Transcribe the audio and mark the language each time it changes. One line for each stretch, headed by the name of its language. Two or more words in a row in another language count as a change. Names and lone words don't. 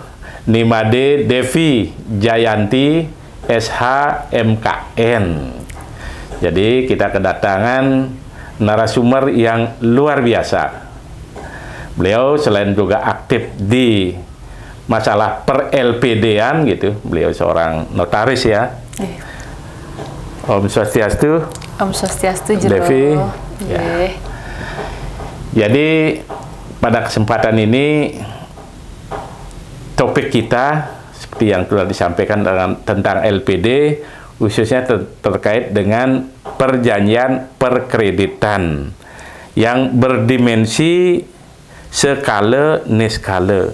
Indonesian: Nimade Devi Jayanti SH MKN. Jadi kita kedatangan narasumber yang luar biasa. Beliau selain juga aktif di masalah per LPD-an gitu. Beliau seorang notaris ya.
Sanskrit: Om Swastiastu. Om Swastiastu jero.
Indonesian: Devi. Ya. Jadi pada kesempatan ini topik kita seperti yang telah disampaikan tentang LPD, khususnya terkait dengan perjanjian perkreditan yang berdimensi skala niskala.